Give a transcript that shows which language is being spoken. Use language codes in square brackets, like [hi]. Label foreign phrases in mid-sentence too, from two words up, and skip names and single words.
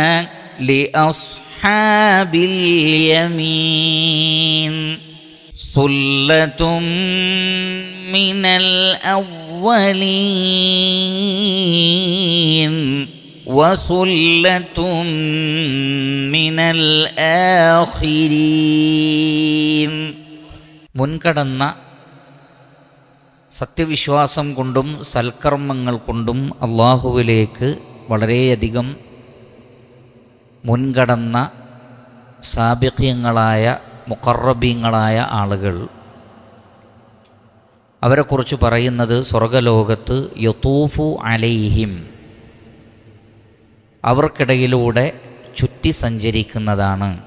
[ar] لأصحاب اليمين ثلة من الأولين وثلة من الآخرين. [ml] മുൻകടന്ന സത്യവിശ്വാസം കൊണ്ടും സൽക്കർമ്മങ്ങൾ കൊണ്ടും അള്ളാഹുവിലേക്ക് വളരെയധികം മുൻകടന്ന സാബിഖ്യങ്ങളായ മുഖറബീങ്ങളായ ആളുകൾ, അവരെക്കുറിച്ച് പറയുന്നത് സ്വർഗലോകത്ത് [ar] يطوف عليهم, [ml] അവർക്കിടയിലൂടെ ചുറ്റി സഞ്ചരിക്കുന്നതാണ്.